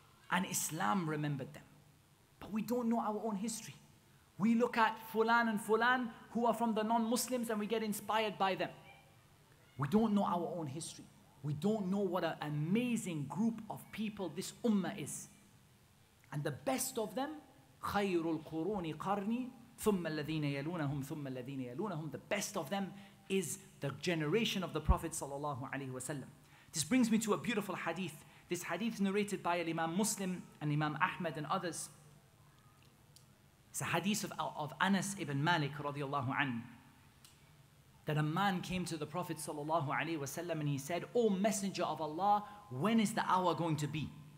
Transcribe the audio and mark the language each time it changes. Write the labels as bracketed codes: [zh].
[en] And Islam remembered them. But we don't know our own history. We look at Fulan and Fulan who are from the non-Muslims and we get inspired by them. We don't know our own history. We don't know what an amazing group of people this ummah is. And the best of them, [ar] خَيْرُ الْقُرُونِ قَرْنِي ثُمَّ الَّذِينَ يَلُونَهُمْ ثُمَّ الَّذِينَ يَلُونَهُمْ. [en] The best of them is the generation of the Prophet sallallahu alaihi wasallam. This brings me to a beautiful hadith. This hadith is narrated by Imam Muslim and Imam Ahmad and others. It's a hadith of Anas ibn Malik radiallahu anhu, that a man came to the Prophet sallallahu alaihi wasallam and he said, "O Messenger of Allah, when is the hour going to be?"